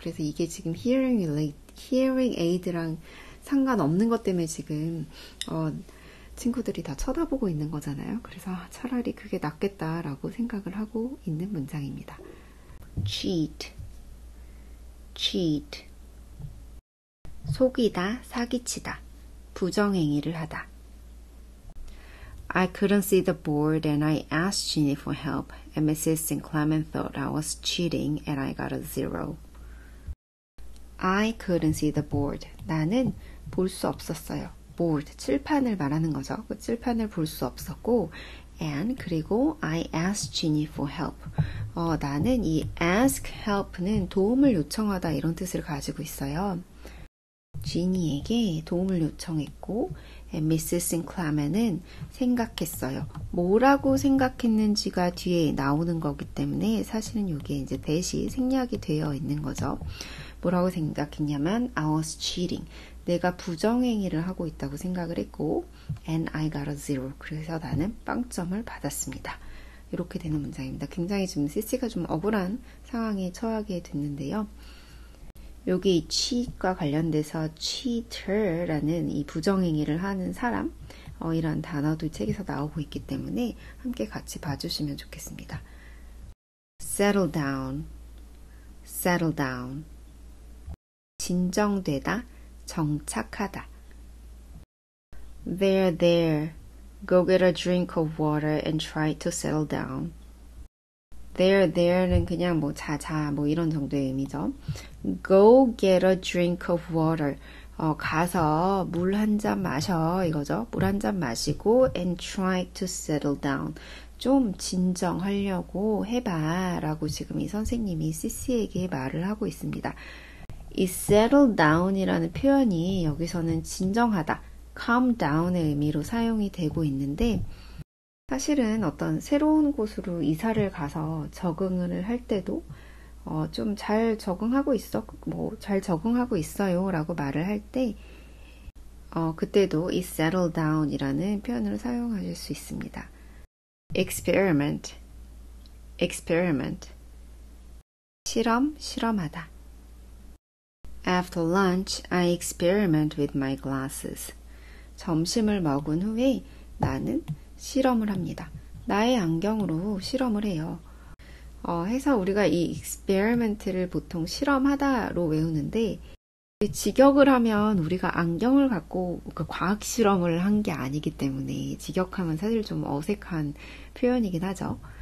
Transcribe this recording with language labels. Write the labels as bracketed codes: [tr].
[ko] 그래서 이게 지금 hearing aid랑 상관없는 것 때문에 지금 친구들이 다 쳐다보고 있는 거잖아요. 그래서 차라리 그게 낫겠다라고 생각을 하고 있는 문장입니다. [en] cheat, cheat. [ko] 속이다, 사기치다, 부정행위를 하다. [en] I couldn't see the board and I asked Ginny for help and Mrs. St. Clement thought I was cheating and I got a 0. I couldn't see the board. [ko] 나는 볼 수 없었어요. board, 칠판을 말하는 거죠. 그 칠판을 볼 수 없었고 and 그리고 [en] I asked Ginny for help. [ko] 나는 이 ask help는 도움을 요청하다 이런 뜻을 가지고 있어요. 지니에게 도움을 요청했고 Mrs. St. Clement은 생각했어요. 뭐라고 생각했는지가 뒤에 나오는 거기 때문에 사실은 이게 이제 대시 생략이 되어 있는 거죠. 뭐라고 생각했냐면 [en] I was cheating. [ko] 내가 부정행위를 하고 있다고 생각을 했고 [en] and I got a 0. [ko] 그래서 나는 빵점을 받았습니다. 이렇게 되는 문장입니다. 굉장히 지금 CC가 좀 억울한 상황에 처하게 됐는데요. 여기 이 cheat과 관련돼서 cheater라는 이 부정행위를 하는 사람 이런 단어도 이 책에서 나오고 있기 때문에 함께 같이 봐주시면 좋겠습니다. [en] settle down, settle down. [ko] 진정되다, 정착하다. [en] There, there. Go get a drink of water and try to settle down. [ko] There, there는 그냥 뭐 자자 뭐 이런 정도의 의미죠. [en] Go get a drink of water. [ko] 가서 물 한 잔 마셔 이거죠. 물 한 잔 마시고 [en] and try to settle down. [ko] 좀 진정하려고 해봐 라고 지금 이 선생님이 CC에게 말을 하고 있습니다. 이 settle down이라는 표현이 여기서는 진정하다, calm down의 의미로 사용이 되고 있는데 사실은 어떤 새로운 곳으로 이사를 가서 적응을 할 때도 좀 잘 적응하고 있어, 뭐 잘 적응하고 있어요 라고 말을 할 때 그때도 이 settle down이라는 표현을 사용하실 수 있습니다. [en] experiment, experiment. [ko] 실험, 실험하다. [en] After lunch, I experiment with my glasses. [ko] 점심을 먹은 후에 나는 실험을 합니다. 나의 안경으로 실험을 해요. 해서 우리가 이 experiment를 보통 실험하다로 외우는데 직역을 하면 우리가 안경을 갖고 과학 실험을 한 게 아니기 때문에 직역하면 사실 좀 어색한 표현이긴 하죠.